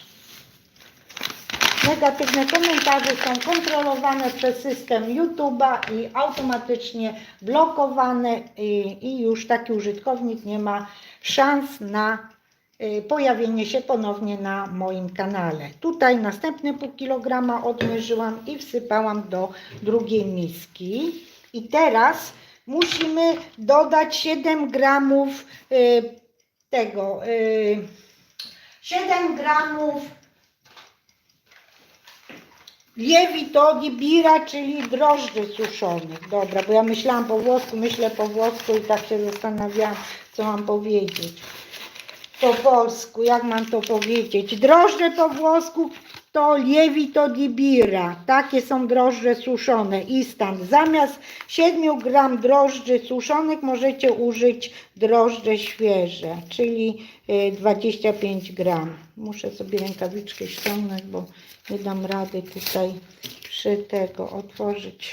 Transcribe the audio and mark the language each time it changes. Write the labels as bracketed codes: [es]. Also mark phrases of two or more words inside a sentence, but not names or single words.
[pl] Negatywne komentarze są kontrolowane przez system YouTube'a i automatycznie blokowane i już taki użytkownik nie ma szans na pojawienie się ponownie na moim kanale. Tutaj następne pół kilograma odmierzyłam i wsypałam do drugiej miski. I teraz musimy dodać 7 gramów tego, 7 gramów [it] lievito di birra, [pl] czyli drożdży suszonych. Dobra, bo ja myślałam po włosku, myślę po włosku i tak się zastanawiałam, co mam powiedzieć. Po polsku, jak mam to powiedzieć? Drożdże po włosku to [it] lievito di birra. [pl] Takie są drożdże suszone. Instant. Zamiast 7 gram drożdży suszonych możecie użyć drożdże świeże, czyli 25 gram. Muszę sobie rękawiczkę ściągnąć, bo nie dam rady tutaj przy tego otworzyć.